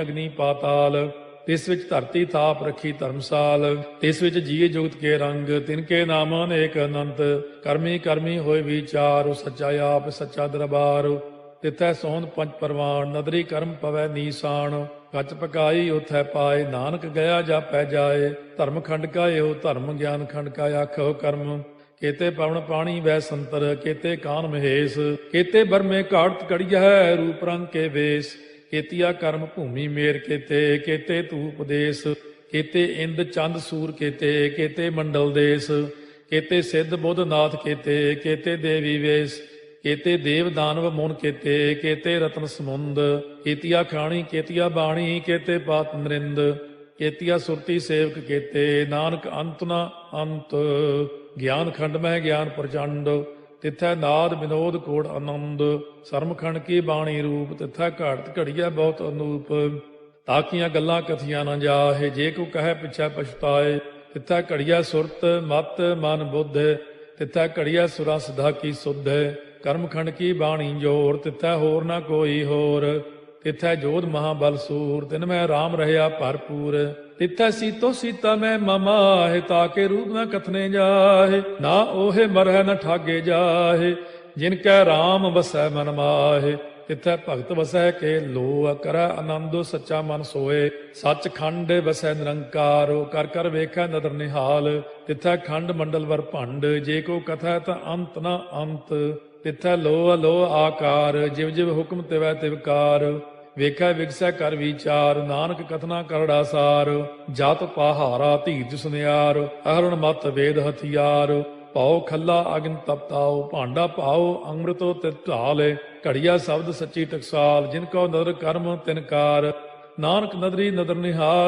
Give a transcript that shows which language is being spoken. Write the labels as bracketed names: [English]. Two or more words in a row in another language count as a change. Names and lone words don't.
[Punjabi] ਅਗਨੀ ਪਾਤਾਲ, ਤਿਸ ਵਿੱਚ ਧਰਤੀ ਥਾਪ ਰੱਖੀ ਧਰਮਸਾਲ, ਤਿਸ ਵਿੱਚ ਜੀਏ ਜੁਗਤ ਕੇ ਰੰਗ, ਤਿਨ ਕੇ ਨਾਮ ਅਨੇਕ ਅਨੰਤ, ਕਰਮੀ ਕਰਮੀ ਹੋਏ ਵਿਚਾਰ, ਸੱਚਾ ਆਪ ਸੱਚਾ ਦਰਬਾਰ, ਤਿਥੈ ਸੋਹਣ ਪੰਜ ਪਰਵਾਨ, ਨਦਰੀ ਕਰਮ ਪਵੈ ਨੀਸਾਨ, ਕੱਚ ਪਕਾਈ ਉਥੈ ਪਾਏ, ਨਾਨਕ ਗਿਆ ਜਾਪੈ ਜਾਏ, ਧਰਮ ਖੰਡ ਕਾ ਇਹੋ ਧਰਮ, ਗਿਆਨ ਖੰਡ ਕਾ ਆਖੋ ਕਰਮ, ਕੇਤੇ ਪਵਨ ਪਾਣੀ ਵੈ ਸੰਤਰ, ਕੇਤੇ ਕਾਨ ਮਹੇਸ਼, ਕੇਤੇ ਬਰਮੇ ਘਾੜਤ ਕੜੀਐ, ਰੂਪ ਰੰਗ ਕੇ ਵੇਸ, ਕੇਤੀਆ ਕਰਮ ਭੂਮਿ ਮੇਰ ਕੇਤੇ, ਕੇਤੇ ਧੂਪ ਦੇਸ਼, ਕੇਤੇ ਇੰਦ ਚੰਦ ਸੂਰ ਕੇਤੇ, ਕੇਤੇ ਮੰਡਲ ਦੇਸ਼, ਕੇਤੇ ਸਿੱਧ ਬੁੱਧ ਨਾਥ ਕੇਤੇ, ਕੇਤੇ ਦੇਵੀ ਵੇਸ਼, ਕੇਤੇ ਦੇਵ ਦਾਨਵ ਮੁਨ ਕੇਤੇ, ਕੇਤੇ ਰਤਨ ਸਮੁੰਦ, ਕੇਤੀਆ ਖਾਣੀ ਕੇਤੀਆ ਬਾਣੀ, ਕੇਤੇ ਪਾਤ ਨਰਿੰਦ, ਕੇਤੀਆ ਸੁਰਤੀ ਸੇਵਕ ਕੇਤੇ, ਨਾਨਕ ਅੰਤ ਨ ਅੰਤ, ਗਿਆਨ ਖੰਡ ਮੇਂ ਗਿਆਨ ਪ੍ਰਚੰਡ, ਤਿਥੈ ਨਾਦ ਵਿਨੋਦ ਕੋੜ ਆਨੰਦ, ਸਰਮਖੰਡ ਕੀ ਬਾਣੀ ਰੂਪ, ਤਿਥੈ ਘਾਟ ਘੜੀਆ ਬਹੁਤ ਅਨੂਪ, ਤਾਕੀਆਂ ਗੱਲਾਂ ਕਥੀਆਂ ਨ ਜਾਹੇ, ਜੇ ਕੋ ਕਹੇ ਪਿਛੈ ਪਛਤਾਏ, ਤਿਥੈ ਘੜੀਆ ਸੁਰਤ ਮਤ ਮਨ ਬੁੱਧ, ਤਿਥੈ ਘੜੀਆ ਸੁਰਾ ਸਿਧਾ ਕੀ ਸੁਧ, ਕਰਮਖੰਡ ਕੀ ਬਾਣੀ ਜੋਰ, ਤਿਥੈ ਹੋਰ ਨ ਕੋਈ ਹੋਰ, ਤਿਥੈ ਜੋਧ ਮਹਾਬਲ ਸੂਰ, ਤਿਨ ਮੇਂ ਰਾਮ ਰਹਿਆ ਭਰਪੂਰ, ਤਿਥੈ ਸੀਤੋ ਸੀਤਾ ਮੇਂ ਮਮਾਹੇ, ਤਾਕੇ ਰੂਪ ਨ ਕਥਨੇ ਜਾਹੇ, ਨਾ ਓਹੇ ਮਰਹ ਨ ਠਾਗੇ ਜਾਹੇ, ਜਿਨਕੈ ਰਾਮ ਬਸੈ ਮਨ ਮਾਹੇ, ਤਿਥੈ ਭਗਤ ਵਸੈ ਕੇ ਲੋ, ਕਰੈ ਆਨੰਦੋ ਸੱਚਾ ਮਨ ਸੋਏ, ਸਚ ਖੰਡ ਵਸੈ ਨਿਰੰਕਾਰ, ਕਰ ਕਰ ਵੇਖੈ ਨਦਰ ਨਿਹਾਲ, ਤਿਥੈ ਖੰਡ ਮੰਡਲ ਵਰ ਭੰਡ, ਜੇ ਕੋ ਕਥੈ ਤ ਅੰਤ ਨ ਅੰਤ, ਤਿਥੈ ਲੋ ਅਲੋ ਆਕਾਰ, ਜਿਵ ਜਿਵ ਹੁਕਮ ਤਿਵੈ ਤਿਵਕਾਰ, ਵੇਖੈ ਵਿਗਸੈ ਕਰ ਵਿਚਾਰ, ਨਾਨਕ ਕਥਨਾ ਕਰੜਾ ਸਾਰ, ਜਤ ਪਹਾਰਾ ਧੀਰਜ ਸੁਨਿਆਰ, ਅਹਰਣ ਮਤ ਵੇਦ ਹਥਿਆਰ, ਪਾਉ ਖੱਲਾ ਅਗਨ ਤਪਤਾਉ, ਭਾਂਡਾ ਪਾਉ ਅੰਮ੍ਰਿਤੋ ਤਿਤ ਢਾਲੇ, ਘੜੀਆ ਸ਼ਬਦ ਸੱਚੀ ਟਕਸਾਲ, ਜਿਨ ਕੋ ਨਦਰ ਕਰਮ ਤਿਨਕਾਰ, ਨਾਨਕ ਨਦਰੀ ਨਦਰ ਨਿਹਾਲ।